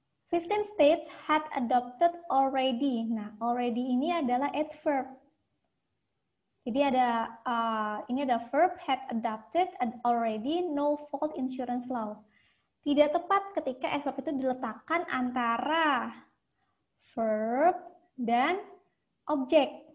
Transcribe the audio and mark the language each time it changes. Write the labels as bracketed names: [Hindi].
[English] 15 states had adopted already. [Indonesian] Nah, already ini adalah adverb. Jadi ini ada verb [English] had adopted already no fault insurance law. [Indonesian] Tidak tepat ketika adverb itu diletakkan antara verb dan objek.